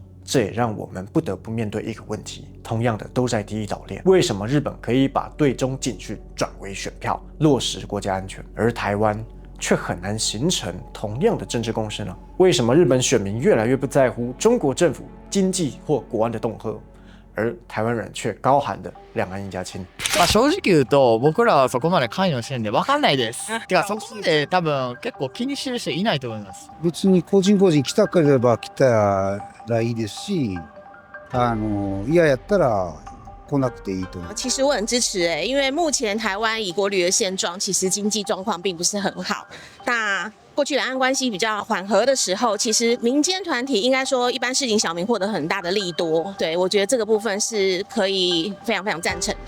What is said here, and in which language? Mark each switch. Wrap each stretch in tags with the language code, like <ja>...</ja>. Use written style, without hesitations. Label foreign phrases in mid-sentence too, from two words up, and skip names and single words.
<zh>这也让我们不得不面对一个问题，同样的都在第一岛链，为什么日本可以把对中警讯转为选票，落实国家安全，而台湾却很难形成同样的政治共识呢？为什么日本选民越来越不在乎中国政府经济或国安的恫吓，而台湾人却高喊的两岸一家亲？</zh> <ja>正直言うと僕らはそこまで関与してるんで分かんないです。てかそこまで多分結構気にしてる人いないと思います。別に個人来たければ来たらいいですし、嫌やったら来なくていいと思う。</ja> <zh>其实我很支持因为目前台湾以国旅的现状，其实经济状况并不是很好。那过去两岸关系比较缓和的时候，其实民间团体应该说一般市井小民获得很大的利多。对，我觉得这个部分是可以非常非常赞成的。</zh>